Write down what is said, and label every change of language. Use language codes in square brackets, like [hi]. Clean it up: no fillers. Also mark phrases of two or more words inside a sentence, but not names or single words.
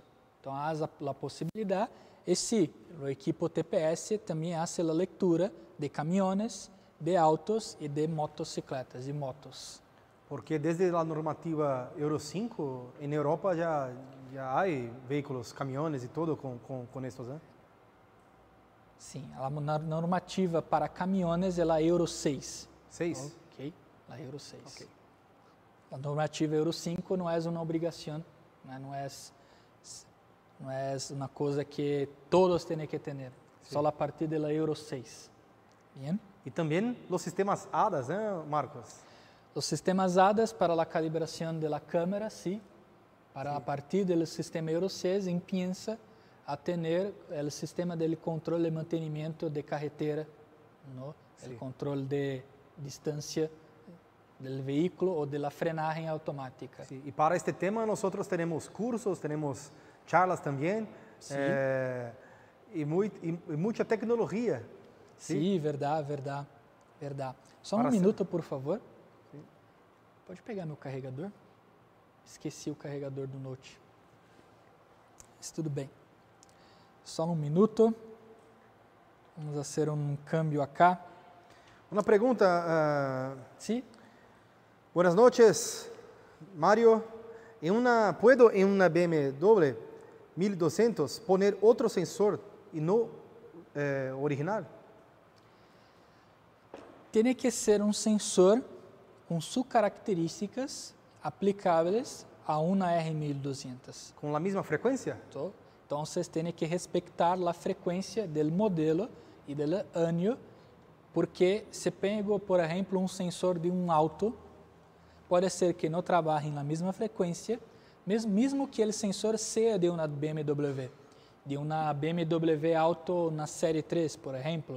[es] Entonces, hay la posibilidad. Y sí, el equipo TPS también hace la lectura de camiones, de autos y de motocicletas y motos. Porque desde la normativa Euro 5, en Europa ya hay vehículos, camiones y todo con estos, ¿eh? [pt] Sim, a normativa para caminhões é a Euro 6. 6. Ok, a Euro 6. Okay. A normativa Euro 5 não é uma obrigação, não é uma coisa que todos têm que ter, só a partir da Euro 6. [es] Bien? Y también los sistemas ADAS, Marcos? [pt] Os sistemas ADAS para a calibração da câmera, sim. Para a partir do sistema Euro 6, empieza a ter o sistema de controle de [es] mantenimento de carretera, ¿no? [pt] El controle de distância do veículo ou de la frenagem automática. [es] Sí. Y para este tema nosotros tenemos cursos, tenemos charlas también, Sí. y mucha tecnología. [pt] Sim, verdade. Só um minuto, por favor. Sim. Pode pegar meu carregador? Esqueci o carregador do Note. Mas tudo bem. Só um minuto. Vamos fazer um câmbio acá. [es] Una pregunta. Sí. Buenas noches, Mario. ¿Puedo en una BMW 1200 poner otro sensor y no original? [pt] Tem que ser um sensor com suas características aplicáveis a uma R1200. [es] ¿Con la misma frecuencia? [pt] Então, vocês têm que respeitar a frequência do modelo e do ano, porque se pego, por exemplo, um sensor de um auto, pode ser que não trabalhe na mesma frequência, mesmo que o sensor seja de uma BMW, de uma BMW Auto na série 3, por exemplo.